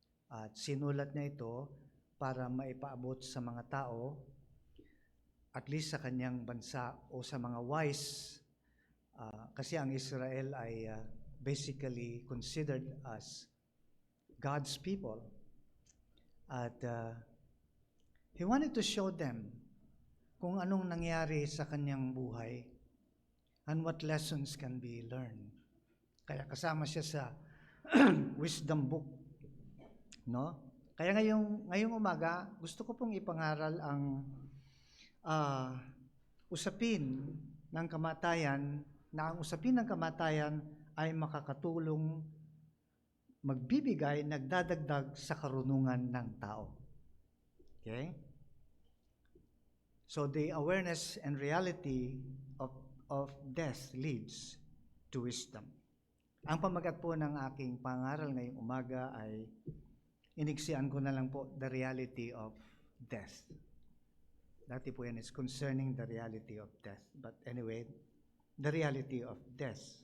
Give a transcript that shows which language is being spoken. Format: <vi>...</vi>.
<tl>At sinulat niya ito para maipaabot sa mga tao, at least sa kanyang bansa o sa mga wise, kasi ang Israel ay basically considered as God's people.</tl> <en>At he wanted to show them</en> <tl>kung anong nangyari sa kanyang buhay</tl> <en>and what lessons can be learned.</en> <tl>Kaya kasama siya sa wisdom book, no? Kaya ngayong umaga, gusto ko pong ipangaral ang usapin ng kamatayan, na ang usapin ng kamatayan ay makakatulong magbibigay, nagdadagdag sa karunungan ng tao.</tl> <en>Okay? So the awareness and reality of death leads to wisdom.</en> <tl>Ang pamagat po ng aking pangaral ngayong umaga ay iniksian ko na lang po,</tl> <en>the reality of death.</en> <tl>Dati po yan</tl> <en>is concerning the reality of death. But anyway, the reality of death.</en>